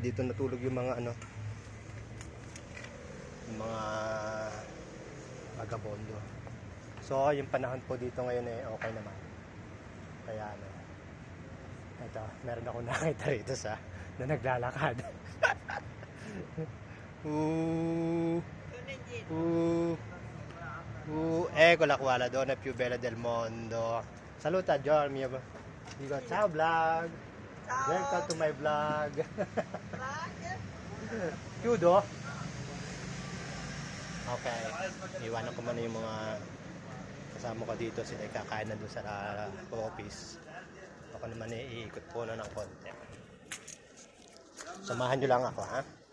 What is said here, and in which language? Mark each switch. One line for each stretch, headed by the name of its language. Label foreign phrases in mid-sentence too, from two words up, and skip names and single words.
Filipino: Dito natulog yung mga mga vagabondo. So yung panahon po dito ngayon okay naman. Kaya ito, meron ako nakita rito na naglalakad.
Italian: Ecco la qua, la donna più bella del mondo. Saluta Giorgio. Dico ciao vlog. Ciao.
English: Welcome to my vlog. Chiudo? Okay.
Filipino: Iwanan ko muna yung mga kasama ko dito. Sila kakain na doon sa office. Ako naman iikot po na ng konti. Samahan nyo lang ako, ha?